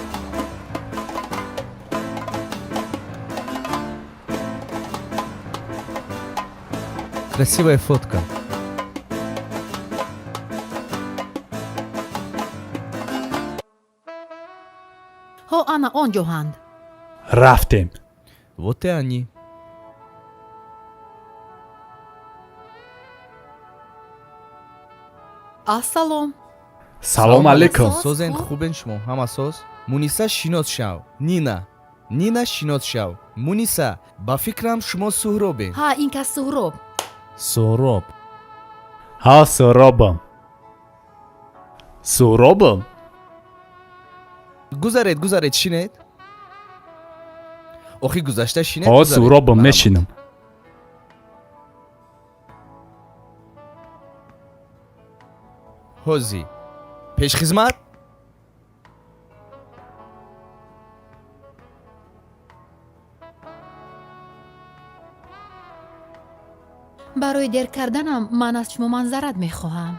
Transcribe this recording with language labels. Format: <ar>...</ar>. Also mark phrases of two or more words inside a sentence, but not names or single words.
<ru>Красивая фотка.</ru> <tg>ҳо ана онҷоҳанд. рафтем.</tg> <ru>Вот и они.</ru> <tg>ассалом. салом алейкум. Созен хубен шумо? Ҳама соз? Муниса шинос шав. Нина шинос шав. Муниса, ба фикрам шумо Суҳробе. ҳа, ин кас Суҳроб. суроб. ҳа Суробам гузаред шинед. охи гузашта шинед. ҳа Суробам мешинам. ҳози пешхизмат. барои дер карданам ман аз шумо манзарат мехоҳам.</tg>